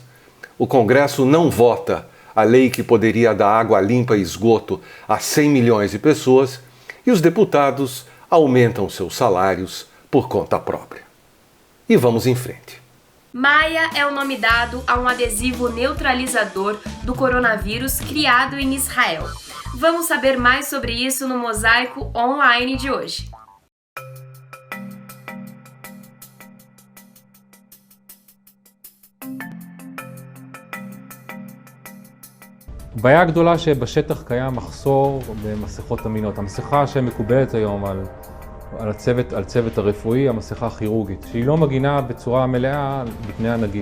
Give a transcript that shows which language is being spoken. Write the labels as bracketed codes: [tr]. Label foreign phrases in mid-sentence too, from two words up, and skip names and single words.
[pt] O Congresso não vota a lei que poderia dar água limpa e esgoto a 100 milhões de pessoas e os deputados aumentam seus salários por conta própria. E vamos em frente. Maia é o nome dado a um adesivo neutralizador do coronavírus criado em Israel. Vamos saber mais sobre isso no Mosaico Online de hoje. [he] הבעיה הגדולה שבשטח קיים מחסור במסכות אמינות. המסכה שמקובלת היום על צוות הרפואי, המסכה הכירורגית, שהיא לא מגינה בצורה מלאה מפני הנגיף.